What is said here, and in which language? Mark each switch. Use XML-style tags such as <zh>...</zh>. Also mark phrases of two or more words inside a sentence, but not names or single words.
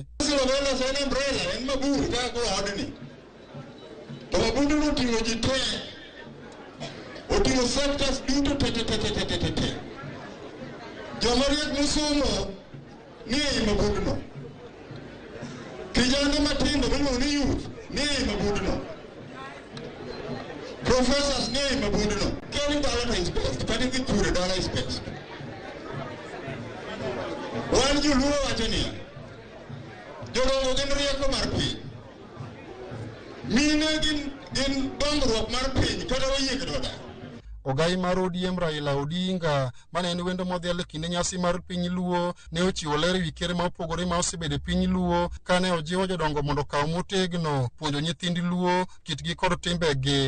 <luo>En mabur kaka odni to mabur no oting'o ji te, oting'o sectors duto te. Joma riek mosomo ni e mabudno, kijana matindo miluongo ni youth ni e mabudno, professors ni e mabudno. Keni dala</luo> <en>is best,</en> <luo>kani dhi pure dala</luo> <en>is best.</en> <luo>Wan joluo wacho niya, jodongo gin rieko mar piny, mine gin dongruok mar piny kata oyie gidoda. Ogai mar ODM Raila Odinga mane en wendo modhial e kinde nyasi mar piny Luo ne ochiwo ler ewi ker ma opogore ma osebedo e piny Luo kane ojiwo jodongo mondo okaw motegno puonjo nyithind Luo kitgi kod timbegi.</luo>